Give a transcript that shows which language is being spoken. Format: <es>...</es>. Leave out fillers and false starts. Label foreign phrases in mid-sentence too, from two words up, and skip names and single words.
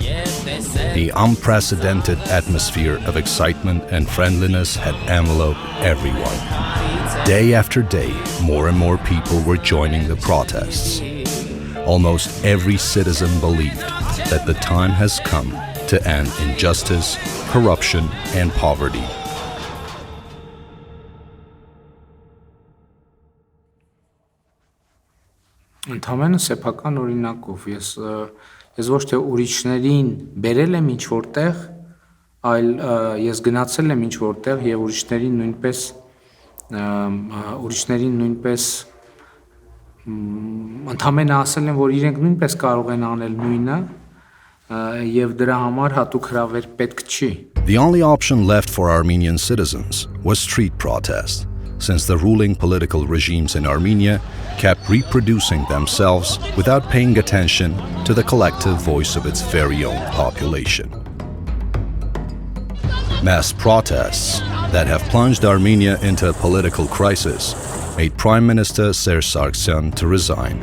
<en>The unprecedented atmosphere of excitement and friendliness had enveloped everyone. Day after day, more and more people were joining the protests. Almost every citizen believed that the time has come to end injustice, corruption, and poverty.</en> <hy>Ընդհանրապես սեփական օրինակով ես ոչ թե ուրիշներին բերել եմ ինչ որտեղ, այլ ես գնացել եմ ինչ որտեղ եւ ուրիշներին նույնպես ընդհանրապես ասել եմ, որ իրենք նույնպես կարող են անել նույնը եւ դրա համար հատուկ հրավեր պետք չի.</hy> <en>The only option left for Armenian citizens was street protest, since the ruling political regimes in Armenia kept reproducing themselves without paying attention to the collective voice of its very own population. Mass protests that have plunged Armenia into a political crisis made Prime Minister Serge Sargsyan to resign.</en>